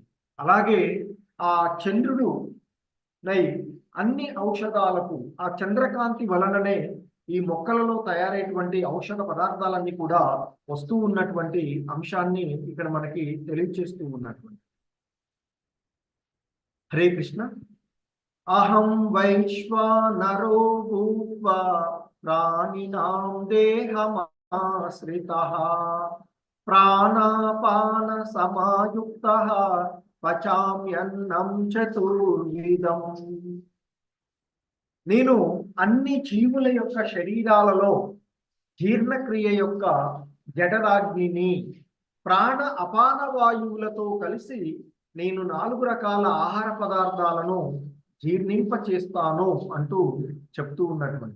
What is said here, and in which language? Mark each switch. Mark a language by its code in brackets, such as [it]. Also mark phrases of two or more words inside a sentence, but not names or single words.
[te] అలాగే ఆ చంద్రుడు నై అన్ని ఔషధాలకు ఆ చంద్రకాంతి వలననే ఈ మొక్కలలో తయారైనటువంటి ఔషధ పదార్థాలన్నీ కూడా వస్తూ ఉన్నటువంటి అంశాన్ని ఇక్కడ మనకి తెలియజేస్తూ ఉన్నటువంటి. [sa] హరే కృష్ణ. అహం వైశ్వానరో భూత్వా ప్రాణినాం దేహమాశ్రితః ప్రాణాపాన సమాయుక్తః పచామ్యన్నం చతుర్విధం. [te] నేను అన్ని జీవుల యొక్క శరీరాలలో జీర్ణక్రియ యొక్క జఠరాగ్నిని ప్రాణ అపాన వాయువులతో కలిసి నేను 4 రకాల ఆహార పదార్థాలను జీర్ణింప చేస్తాను అంటూ చెప్తూ ఉన్నటువంటి.